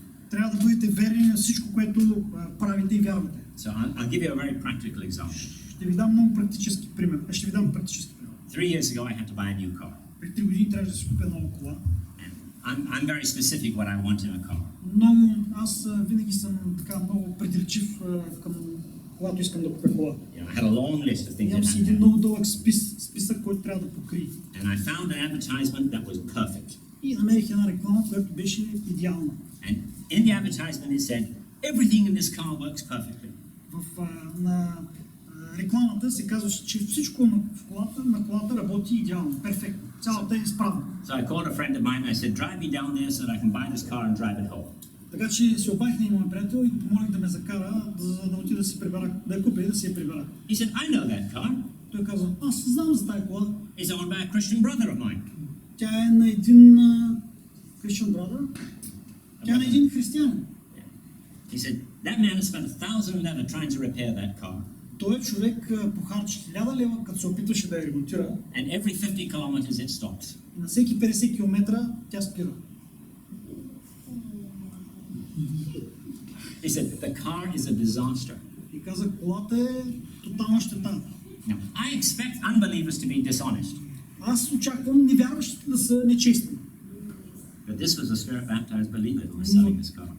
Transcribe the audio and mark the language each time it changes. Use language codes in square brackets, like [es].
[bg] трябва да бъдете верни на всичко, което правите и вярвате. [en] So I'll give you a very practical example. [bg] Ще ви дам много практически пример. [en] 3 years ago I had to buy a new car. [bg] Преди 3 години трябваше да си купя нова кола. [en] I'm very specific what I want in a car. [bg] Аз винаги съм така много предречив към когато искам да купя кола. [en] I had a long list of things. [bg] Имам си един много дълъг списък, който трябва да покрие. [en] And I found an advertisement that was perfect. [bg] И намерих една реклама, която беше идеална. [en] And in the advertisement it said everything in this car works perfectly. [bg] На рекламата се казваше, че всичко на колата работи идеално, перфектно. Цялата е изправна. [en] So I called a friend of mine and I said, drive me down there so that I can buy this car and drive it home. [bg] Така че се обадих на моя приятел и го помолих да ме закара, да отида да си прибера, да я купя и да си я прибера. [en] He said, I know that car. [bg] Той каза, аз знам за тази кола. [en] It's owned by a Christian brother of mine. [bg] Тя е на един [en] Christian brother. [bg] Тя е на един християнин. [en] He said, that man has spent $1,000 trying to repair that car. [bg] Той човек похарчи 1000 лева, като се опитваше да я ремонтира. [en] And every 50 kilometers it stops. [bg] И на всеки 50 км тя спира. [en] He said, the car is a disaster. [bg] И каза, колата е тотална щета. [en] Now, I expect unbelievers to be dishonest. [bg] Аз очаквам невярващите да са нечестни. [en] But this was a spirit-baptized believer who was selling this car.